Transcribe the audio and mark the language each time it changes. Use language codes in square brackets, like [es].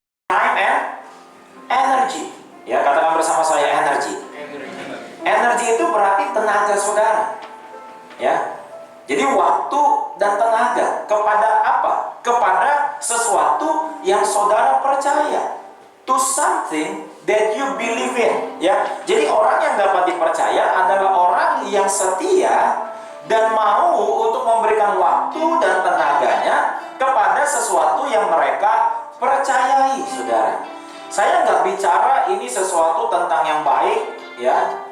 [en] Time and energy. [id] Ya, katakan bersama saya, [en] energy. [id] Energi itu berarti tenaga saudara. Ya. Jadi waktu dan tenaga kepada apa? Kepada sesuatu yang saudara percaya. [en] To something that you believe in. [id] Ya. Jadi orang yang dapat dipercaya adalah orang yang setia dan mau untuk memberikan waktu dan tenaganya kepada sesuatu yang mereka percayai, saudara. Saya nggak bicara ini sesuatu tentang yang baik, ya.